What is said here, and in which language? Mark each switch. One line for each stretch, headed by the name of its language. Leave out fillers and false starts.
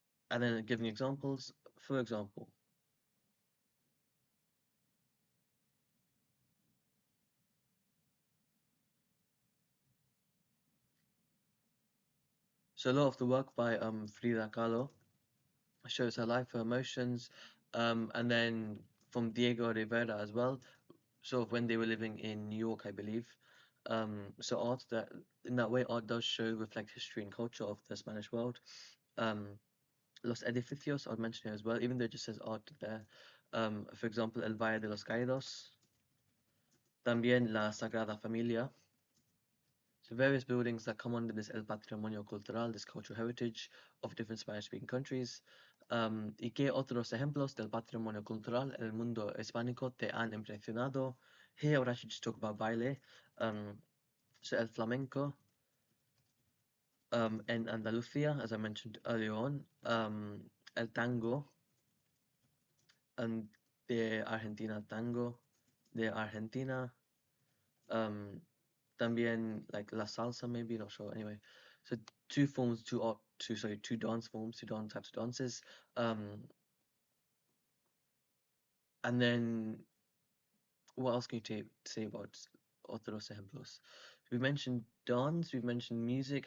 English: And then giving examples. For example, so a lot of the work by Frida Kahlo shows her life, her emotions, and then from Diego Rivera as well. So when they were living in New York, I believe. So art that in that way, art does show reflect history and culture of the Spanish world.
Spanish: Los edificios
English: I'll mention here as well, even though it just says art there. For example,
Spanish: El Valle de los Caídos. También la Sagrada Familia.
English: So various buildings that come under this El Patrimonio Cultural, this cultural heritage of different Spanish-speaking countries.
Spanish: ¿Y qué otros ejemplos del patrimonio cultural en el mundo hispánico te han impresionado?
English: Here I would actually just talk about baile. So el flamenco in Andalucía, as I mentioned earlier on.
Spanish: El tango de Argentina, tango de Argentina. También
English: like la salsa, maybe, not sure. Anyway, so two dance forms, two dance types of dances. And then what else can you say about
Spanish: otros ejemplos?
English: We mentioned dance, we've mentioned music.